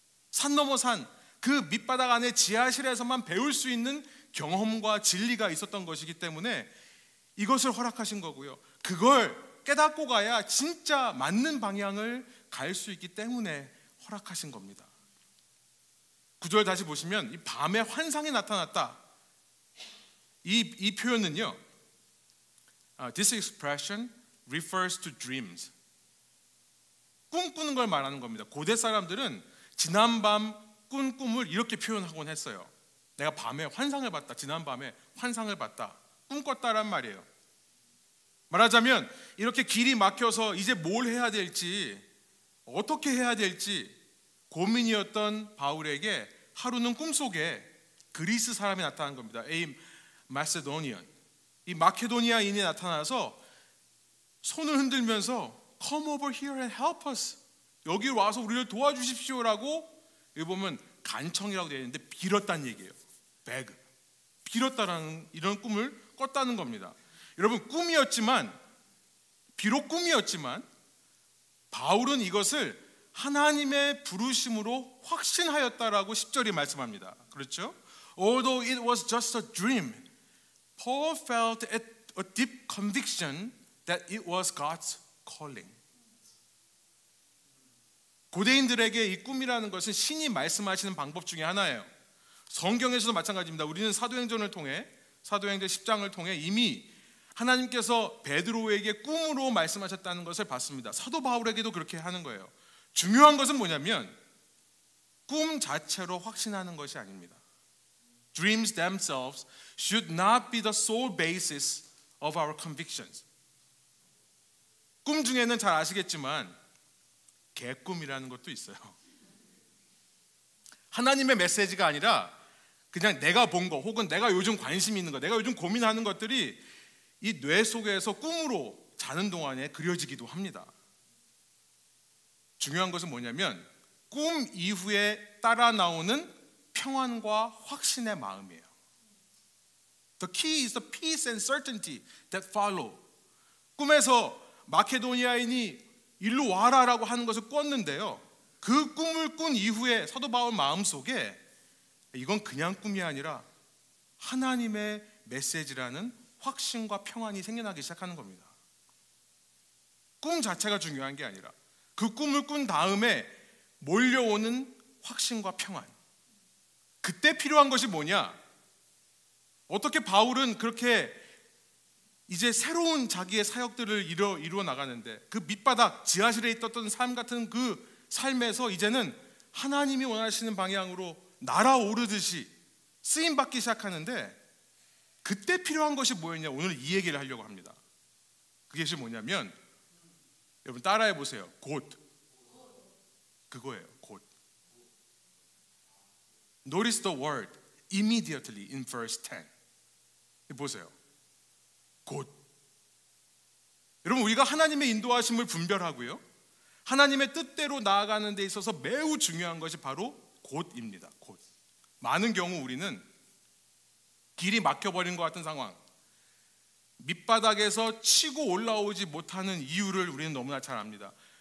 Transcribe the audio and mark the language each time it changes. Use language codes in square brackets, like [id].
[ko] 산 넘어 산, 그 밑바닥 안에 지하실에서만 배울 수 있는 경험과 진리가 있었던 것이기 때문에 이것을 허락하신 거고요. 그걸 깨닫고 가야 진짜 맞는 방향을 갈 수 있기 때문에 허락하신 겁니다. 9절 다시 보시면 이 밤에 환상이 나타났다. 이 표현은요, [en] this expression refers to dreams. [ko] 꿈꾸는 걸 말하는 겁니다. 고대 사람들은 지난밤 꾼 꿈을 이렇게 표현하곤 했어요. 내가 밤에 환상을 봤다. 지난밤에 환상을 봤다. 꿈꿨다란 말이에요. 말하자면 이렇게 길이 막혀서 이제 뭘 해야 될지, 어떻게 해야 될지 고민이었던 바울에게 하루는 꿈속에 그리스 사람이 나타난 겁니다. 마세도니안, 이 마케도니아인이 나타나서 손을 흔들면서 [en] Come over here and help us. [ko] 여기 와서 우리를 도와주십시오라고 여기 보면 간청이라고 되어 있는데 빌었다는 얘기예요. [en] beg. [ko] 빌었다라는 이런 꿈을 꿨다는 겁니다. 여러분, 비록 꿈이었지만 바울은 이것을 하나님의 부르심으로 확신하였다라고 10절이 말씀합니다. 그렇죠? [en] Although it was just a dream, Paul felt a deep conviction that it was God's calling. [ko] 고대인들에게 이 꿈이라는 것은 신이 말씀하시는 방법 중에 하나예요. 성경에서도 마찬가지입니다. 우리는 사도행전 10장을 통해 이미 하나님께서 베드로에게 꿈으로 말씀하셨다는 것을 봤습니다. 사도 바울에게도 그렇게 하는 거예요. 중요한 것은 뭐냐면 꿈 자체로 확신하는 것이 아닙니다. [en] Dreams themselves should not be the sole basis of our convictions. [ko] 꿈 중에는 잘 아시겠지만 개꿈이라는 것도 있어요. 하나님의 메시지가 아니라 그냥 내가 본 거 혹은 내가 요즘 관심 있는 거, 내가 요즘 고민하는 것들이 이 뇌 속에서 꿈으로 자는 동안에 그려지기도 합니다. 중요한 것은 뭐냐면 꿈 이후에 따라 나오는 평안과 확신의 마음이에요. [en] The key is the peace and certainty that follow. [ko] 꿈에서 마케도니아인이 일로 와라라고 하는 것을 꿨는데요, 그 꿈을 꾼 이후에 사도 바울 마음속에 이건 그냥 꿈이 아니라 하나님의 메시지라는 확신과 평안이 생겨나기 시작하는 겁니다. 꿈 자체가 중요한 게 아니라 그 꿈을 꾼 다음에 몰려오는 확신과 평안. 그때 필요한 것이 뭐냐? 어떻게 바울은 그렇게 이제 새로운 자기의 사역들을 이루어 나가는데 그 밑바닥 지하실에 있었던 삶 같은 그 삶에서 이제는 하나님이 원하시는 방향으로 날아오르듯이 쓰임받기 시작하는데 그때 필요한 것이 뭐였냐? 오늘 이 얘기를 하려고 합니다. 그것이 뭐냐면 여러분 따라해 보세요. 곧. 그거예요. 곧. [en] Notice the word immediately in verse 10. [ko] 보세요. 곧. 여러분 우리가 하나님의 인도하심을 분별하고요, 하나님의 뜻대로 나아가는 데 있어서 매우 중요한 것이 바로 곧입니다. 곧. 많은 경우 우리는 길이 막혀버린 것 같은 상황, 밑바닥에서 치고 올라오지 못하는 이유를 우리는 너무나 잘 압니다.